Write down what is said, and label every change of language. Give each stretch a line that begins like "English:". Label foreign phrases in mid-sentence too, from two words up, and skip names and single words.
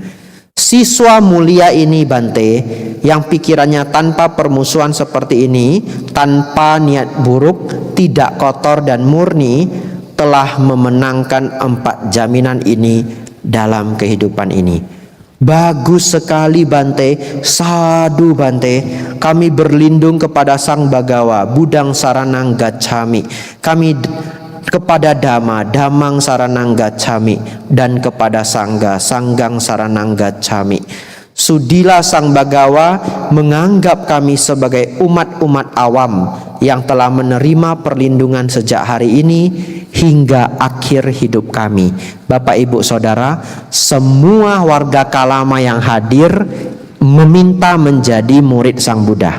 Indonesian: Siswa mulia ini Bante, yang pikirannya tanpa permusuhan seperti ini, tanpa niat buruk, tidak kotor dan murni, telah memenangkan 4 jaminan ini dalam kehidupan ini. Bagus sekali Bante,
Pali: sadu Bante.
Indonesian: Kami berlindung kepada Sang Bagawa,
Pali: Budang Saranang Gacchami.
Indonesian: Kami kepada Dhamma,
Pali: Dhammang saranang gacchami,
Indonesian: dan kepada Sangga,
Pali: Sanggang saranang gacchami.
Indonesian: Sudilah Sang Bagawa menganggap kami sebagai umat-umat awam yang telah menerima perlindungan sejak hari ini hingga akhir hidup kami. Bapak Ibu Saudara, semua warga Kalama yang hadir meminta menjadi murid Sang Buddha.